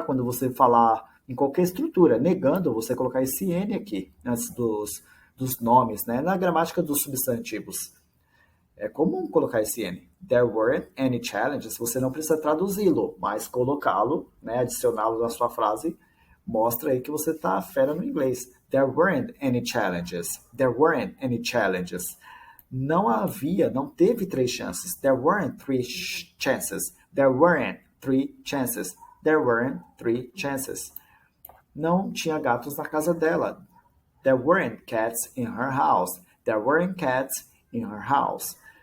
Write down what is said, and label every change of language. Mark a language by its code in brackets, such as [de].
[pt] Quando você falar em qualquer estrutura, negando, você colocar esse N aqui, antes dos nomes, né? Na gramática dos substantivos. É comum colocar esse N. [en] There weren't any challenges. [pt] Você não precisa traduzi-lo, mas colocá-lo, né, adicioná-lo na sua frase, Mostra aí que você tá fera no inglês. [en] There weren't any challenges. There weren't any challenges. [pt] Não havia, não teve 3 chances. [en] There weren't 3 chances. There weren't 3 chances. There weren't 3 chances. [pt] Não tinha gatos na casa dela. [en] There weren't cats in her house. There weren't cats in her house.